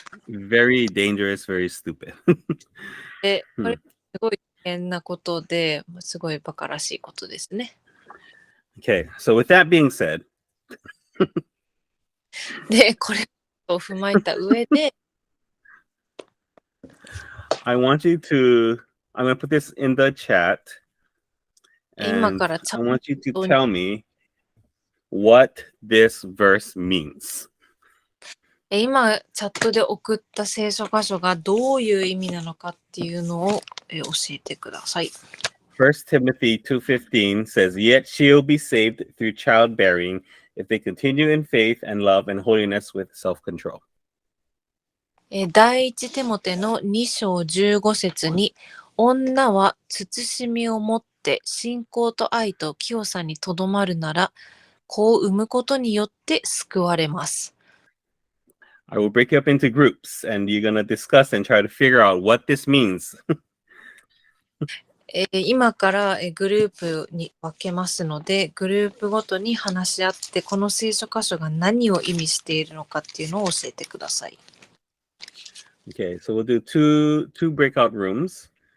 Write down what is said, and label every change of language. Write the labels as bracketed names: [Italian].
[English] Very dangerous, very stupid. [Japanese] で、これすごい危険なことで、すごいバカらしいことですね。 [English] Okay, so with that being said, [Japanese] で、これを踏まえた上で、 [English] I want you to, I'm going to put this in the chat, [Japanese] 今 [English] and [Japanese] から [English] I want you to tell me what this verse means. [Japanese] 今、チャットで送った聖書箇所がどういう意味なのかっていうのを教えてください。 [English] 1 Timothy 2:15 says, "Yet she'll be saved through childbearing if they continue in faith and love and holiness with self-control." [Japanese] 第一テモテの2章15節に、女は慎みを持って信仰と愛と清さにとどまるなら、子を産むことによって救われます。 [English] I will break you up into groups, and you're going to discuss and try to figure out what this means. [Japanese] 今からグループに分けますので、グループごとに話し合って、この聖書箇所が何を意味しているのかっていうのを教えてください。 [English] Okay, so we'll do two breakout rooms.